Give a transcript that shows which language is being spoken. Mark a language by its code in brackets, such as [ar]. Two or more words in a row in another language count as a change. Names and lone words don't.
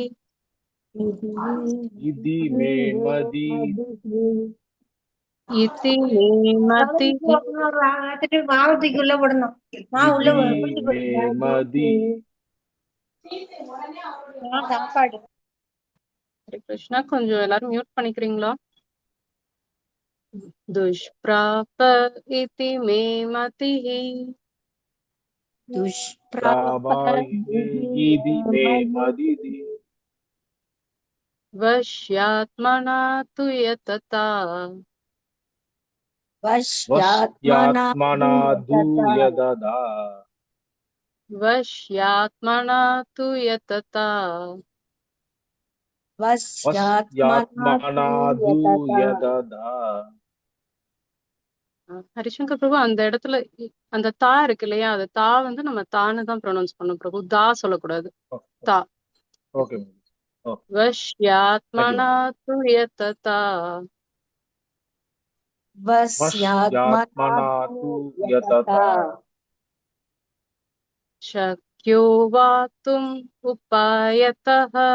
[sa] इति मे मदि इति मे मतिः इति मे मदि। [ta] हरे कृष्णा கொஞ்சம் எல்லாரும் மியூட் பண்ணிக்கிறீங்களா? [sa] दुष्प्राप इति मे मतिः दुष्प्राप इति मे मदि वश्यात्मना तु यतता वश्यात्मना दूयददा वश्यात्मना तु यतता वश्यात्मना दूयददा। [ta] ஹரிசங்கர் பிரபு அந்த இடத்துல அந்த தா இருக்கு இல்லையா, அது தா வந்து நம்ம தான்னு தான் ப்ரொனவுன்ஸ் பண்ணணும் பிரபு, தா சொல்லக்கூடாது. தா. ओके [sa] वश्यात्मना तु यतता वश्यात्मना दूयददा शक्यो वाक्तुम् उपायतः